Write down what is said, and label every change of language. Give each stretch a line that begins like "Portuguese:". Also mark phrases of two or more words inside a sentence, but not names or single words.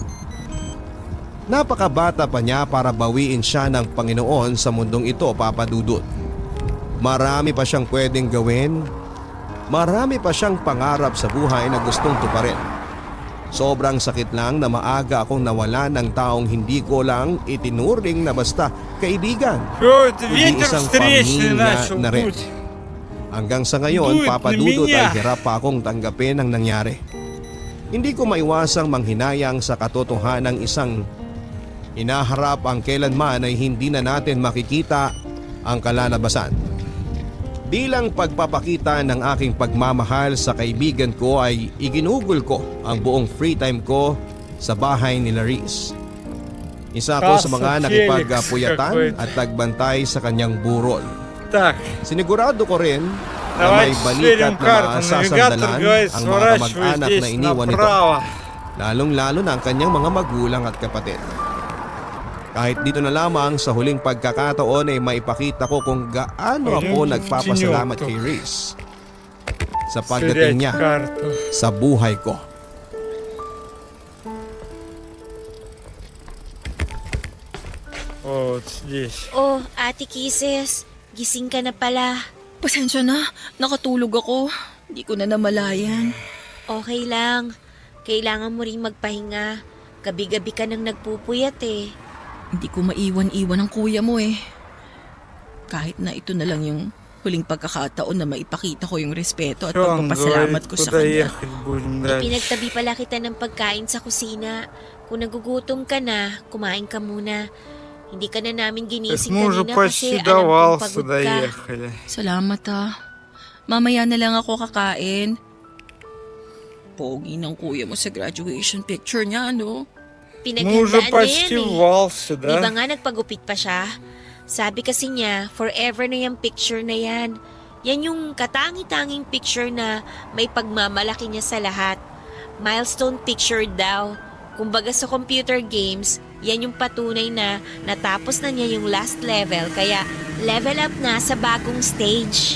Filipino: Napakabata pa niya para bawiin siya ng Panginoon sa mundong ito, Papa Dudut. Marami pa siyang pwedeng gawin. Marami pa siyang pangarap sa buhay na gustong tuparin. Sobrang sakit lang na maaga akong nawala ng taong hindi ko lang itinuring na basta kaibigan,
Russian: Всё, это
Filipino: kundi
Russian: ветер
Filipino: isang
Russian: встречный
Filipino: pamilya
Russian: начал
Filipino: na rin.
Russian: дуть.
Filipino: Hanggang sa ngayon, Dude, Papa na Dudut, minya. ay hirap pa akong tanggapin ang nangyari. Hindi ko maiwasang manghinayang sa katotohanan ng isang inaharap ang kailanman ay hindi na natin makikita ang kalalabasan. Bilang pagpapakita ng aking pagmamahal sa kaibigan ko ay iginugol ko ang buong
English: free time
Filipino: ko sa bahay ni Riz. Isa ako sa mga Kaso nakipagpuyatan Felix, at tagbantay sa kanyang burol.
Russian: Так,
Filipino: Sinigurado ko rin na may
Russian: давайте
Filipino: balikat
Russian: сверим
Filipino: na
Russian: карту. Навигатор
Filipino: masasandalan
Russian: говорит,
Filipino: ang mga
Russian: сворачивай
Filipino: kamag-anak na
Russian: здесь
Filipino: iniwan nito,
Russian: направо.
Filipino: lalong-lalo na ang kanyang mga magulang at kapatid. Kahit dito na lamang sa huling pagkakataon ay maipakita ko kung gaano ako nagpapasalamat kay Riz sa pagdating
Russian: Сверять
Filipino: niya
Russian: карту.
Filipino: sa buhay ko.
Russian: Вот здесь.
Filipino: Oh, Ate Kisses, gising ka na pala. Pasensya na, nakatulog ako. Hindi ko na namalayan. Okay lang. Kailangan mo rin magpahinga. Gabi-gabi ka nang nagpupuyat eh. Hindi ko maiwan-iwan ang kuya mo eh. Kahit na ito na lang yung huling pagkakataon na maipakita ko yung respeto at
Russian: Что он
Filipino: pagpapasalamat
Russian: говорит,
Filipino: ko sa
Russian: куда
Filipino: kanya.
Russian: ехать будем дальше?
Filipino: Pinagtabi pala kita ng pagkain sa kusina. Kung nagugutom ka na, kumain ka muna. Hindi ka na namin
Russian: Так
Filipino: ginising
Russian: мы уже
Filipino: kanina kasi
Russian: почти
Filipino: alam
Russian: до
Filipino: kong
Russian: Валса
Filipino: pagod ka.
Russian: доехали.
Filipino: Salamat ah. Mamaya na lang ako kakain. Pogi ng kuya mo sa
English: graduation picture
Filipino: niya, ano?
Russian: Мы уже
Filipino: Pinaghandaan na
Russian: почти
Filipino: yan
Russian: в
Filipino: eh.
Russian: Валсе,
Filipino: Di ba
Russian: да?
Filipino: nga nagpagupit pa siya? Sabi kasi niya, forever na yung picture na yan. Yan yung katangi-tanging picture na may pagmamalaki niya sa lahat.
English: Milestone picture
Filipino: daw. Kumbaga sa
English: computer games,
Filipino: yan yung patunay na natapos na niya yung
English: last level
Filipino: kaya
English: level up
Filipino: na sa bagong stage.